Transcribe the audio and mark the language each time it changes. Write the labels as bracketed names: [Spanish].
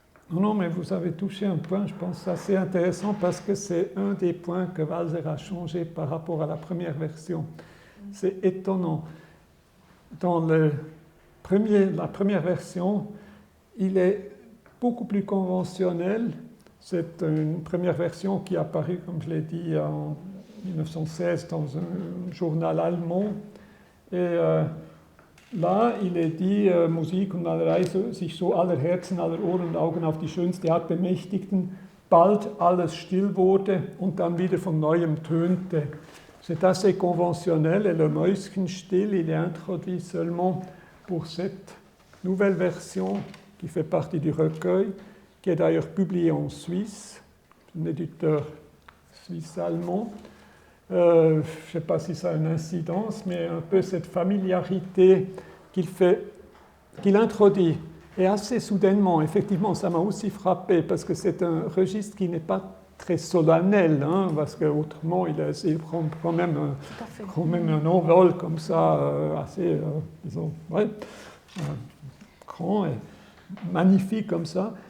[French] Non, mais vous avez touché un point, je pense, assez intéressant parce que c'est un des points que Walser a changé par rapport à la première version. C'est étonnant. dans la première version, il est beaucoup plus conventionnel. C'est une première version qui est apparue, comme je l'ai dit, en 1916 dans un journal allemand. Et là, il est dit, [German] Musik und alle Reise sich so aller Herzen, aller Ohren und Augen auf die schönste Art bemächtigten, bald alles still wurde und dann wieder von neuem tönte. [French] C'est assez conventionnel et le Mäuschenstill, il est introduit seulement pour cette nouvelle version qui fait partie du recueil, qui est d'ailleurs publié en Suisse, un éditeur suisse-allemand. Je ne sais pas si ça a une incidence, mais un peu cette familiarité qu'il introduit, et assez soudainement, effectivement, ça m'a aussi frappé, parce que c'est un registre qui n'est pas très solennel, hein, parce qu'autrement, il prend quand même un envol comme ça, assez, disons, ouais, grand et magnifique comme ça.